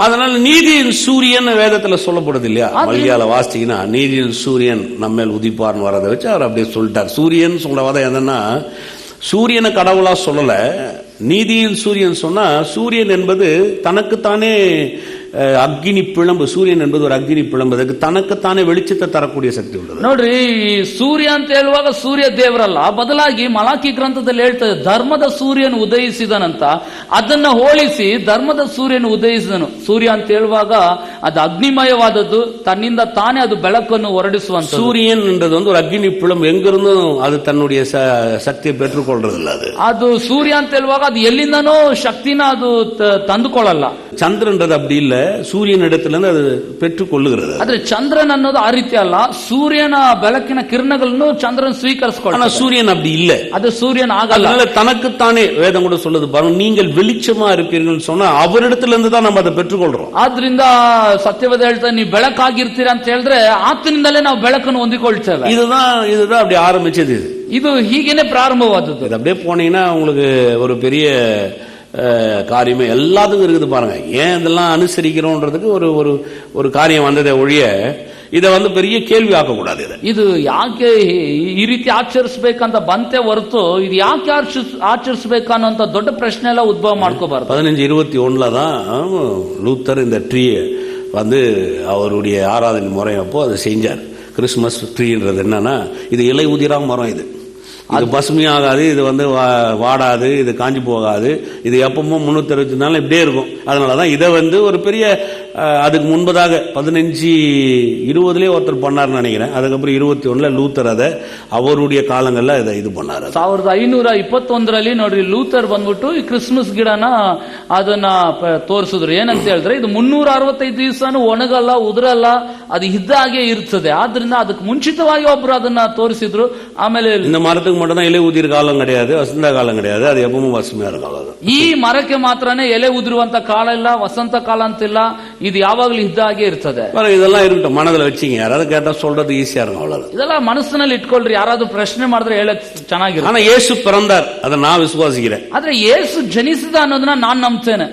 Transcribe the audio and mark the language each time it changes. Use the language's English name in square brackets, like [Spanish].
[Tamil] அதனால நீதியின் சூரியன் வேதத்துல சொல்லப்படுது இல்லையா, மல்லியால வாசிச்சீங்கன்னா நீதியின் சூரியன் நம்மேல் உதிப்பார்னு வரதை வச்சு அவர் அப்படியே சொல்லிட்டார். சூரியன் சொல்றவாத என்னன்னா, சூரியனை கடவுளா சொல்லல, நீதியின் சூரியன் சொன்னா சூரியன் என்பது தனக்குத்தானே அக்னி பிளம்பு. சூரியன் என்பது ஒரு அக்னி பிளம்பு, அதுக்கு தனக்குத்தானே வெளிச்சத்தை தரக்கூடிய சக்தி உள்ளது. [Kannada] ನೋಡ್ರಿ, ಸೂರ್ಯ ಅಂತ ಹೇಳುವಾಗ ಸೂರ್ಯ ದೇವರಲ್ಲ, ಬದಲಾಗಿ ಮಲಾಕಿ ಗ್ರಂಥದಲ್ಲಿ ಹೇಳ್ತದೆ ಧರ್ಮದ ಸೂರ್ಯನು ಉದಯಿಸಿದನಂತ. ಅದನ್ನ ಹೋಲಿಸಿ ಧರ್ಮದ ಸೂರ್ಯನು ಉದಯಿಸಿದನು. ಸೂರ್ಯ ಅಂತ ಹೇಳುವಾಗ ಅದು ಅಗ್ನಿಮಯವಾದದ್ದು, ತನ್ನಿಂದ ತಾನೇ ಅದು ಬೆಳಕನ್ನು ಹೊರಡಿಸುವಂತ. [Tamil] சூரியன் என்றது வந்து ஒரு அக்னி பிளம்பு, எங்கிருந்தும் அது தன்னுடைய சக்தியை பெற்றுக்கொள்றதில்ல. அது [Kannada] ಸೂರ್ಯ ಅಂತ ಹೇಳುವಾಗ ಅದು ಎಲ್ಲಿಂದನೋ ಶಕ್ತಿನ ಅದು ತಂದುಕೊಳ್ಳಲ್ಲ. [Tamil] ಚಂದ್ರன்றது அப்படி இல்ல, ಸೂರ್ಯನ இடத்திலிருந்து அது பெற்றுக்கொள்ளுகிறது. [Kannada] ಆದ್ರೆ ಚಂದ್ರನ್ ಅನ್ನೋದು ಆ ರೀತಿ ಅಲ್ಲ, ಸೂರ್ಯನ ಬೆಳಕಿನ ಕಿರಣಗಳನ್ನು ಚಂದ್ರನ್ ಸ್ವೀಕರಿಸಿಕೊಳ್ಳ. [Tamil] ஆனா சூரியன் அப்படி இல்ல, [Kannada] ಅದು ಸೂರ್ಯನ ಆಗಲ್ಲ. [Tamil] அதனால தனக்குத்தானே வேதம் கூட சொல்லுது பாருங்க, நீங்கள் வெளிச்சமா இருப்பீர்கள் சொன்னா அவரிடத்திலிருந்து தான் நம்ம அதை பெற்றுக்கொள்றோம். [Kannada] ಆದ್ರಿಂದ ಸತ್ಯವಾದ ಹೇಳ್ತಾರೆ, ನೀವು ಬೆಳಕಾಗಿರ್ತೀರಾ ಅಂತ ಹೇಳಿದ್ರೆ ಆತನಿಂದಲೇ ನಾವು ಬೆಳಕನ್ನು ಹೊಂದಿಕೊಳ್ತೇವೆ. [Tamil] இதுதான் அப்படி ஆரம்பிச்சது. [Kannada] ಇದು ಹೀಗೇನೆ ಪ್ರಾರಂಭವಾದದ್ದು. [Tamil] இது அப்படியே போனீங்கன்னா உங்களுக்கு ஒரு பெரிய காரியமே எல்லாத்துக்கும் இருக்குது பாருங்க. ஏன் இதெல்லாம் அனுசரிக்கிறோன்றதுக்கு ஒரு ஒரு காரியம் வந்ததே ஒழிய இதை வந்து பெரிய கேள்வி ஆக்கக்கூடாது. [Kannada] ಇದು ಯಾಕೆ ಈ ರೀತಿ ಆಚರಿಸಬೇಕಂತ ಬಂತೆ ಹೊರತು ಇದು ಯಾಕೆ ಆಚರಿಸಬೇಕನ್ನೋಂತ ದೊಡ್ಡ ಪ್ರಶ್ನೆ ಎಲ್ಲ ಉದ್ಭವ ಮಾಡ್ಕೋಬಾರ್ದು. [Tamil] 1521 தான் லூத்தர் இந்த ட்ரீயை வந்து அவருடைய ஆராதனை முறையப்போ அதை செஞ்சார். கிறிஸ்துமஸ் ட்ரீன்றது என்னன்னா, இது இலை உதிரா மரம், இது பசுமையாகாது, இது வந்து வாடாது, இது காஞ்சி போகாது, இது எப்பவும் 365 நாள் இப்படியே இருக்கும். அதனாலதான் இதை வந்து ஒரு பெரிய, அதுக்கு முன்பதாக 1520 ஒருத்தர் பண்ணார்னு நினைக்கிறேன். அதுக்கப்புறம் 21 லூத்தர் அதை அவருடைய காலங்கள்ல இதை இது பண்ணாரு. [Kannada] 1521 ನೋಡ್ರಿ ಲೂಥರ್ ಬಂದ್ಬಿಟ್ಟು ಈ ಕ್ರಿಸ್ಮಸ್ ಗಿಡನ ಅದನ್ನ ತೋರಿಸಿದ್ರು. ಏನಂತ ಹೇಳಿದ್ರೆ, ಇದು 365 ದಿವಸನೂ ಒಣಗಲ್ಲ, ಉದುರಲ್ಲ, ಅದು ಇದ್ದಾಗೆ ಇರ್ತದೆ. ಆದ್ರಿಂದ ಅದಕ್ಕೆ ಮುಂಚಿತವಾಗಿ ಒಬ್ರು ಅದನ್ನ ತೋರಿಸಿದ್ರು. ಆಮೇಲೆ [Tamil] இந்த மரத்துக்கு மட்டும் தான் இலை உதிர் காலம் கிடையாது, வசந்த காலம் கிடையாது, அது எப்பவும் பசுமையா இருக்கும். [Kannada] ಈ ಮರಕ್ಕೆ ಮಾತ್ರನೇ ಎಲೆ ಉದುರುವಂತ ಕಾಲ ಇಲ್ಲ, ವಸಂತ ಕಾಲ ಅಂತಿಲ್ಲ, ಇದು ಯಾವಾಗಲೂ ಇದ್ದಾಗೆ ಇರ್ತದೆ. [Tamil] இதெல்லாம் இருக்கட்டும், மனதில் வச்சுங்க. யாராவது கேட்டா சொல்றது ஈஸியா இருக்கும், அவ்வளவு. [Kannada] ಇದೆಲ್ಲ ಮನಸ್ಸಿನಲ್ಲಿ ಇಟ್ಕೊಳ್ರಿ, ಯಾರಾದ್ರೂ ಪ್ರಶ್ನೆ ಮಾಡಿದ್ರೆ ಹೇಳಕ್ ಚೆನ್ನಾಗಿರುತ್ತೆ. [Tamil] ஆனா இயேசு பிறந்தார், அதை நான் விசுவாசிக்கிறேன். [Kannada] ಆದ್ರೆ ಯೇಸು ಜನಿಸಿದ ಅನ್ನೋದನ್ನ ನಾನು ನಂಬ್ತೇನೆ.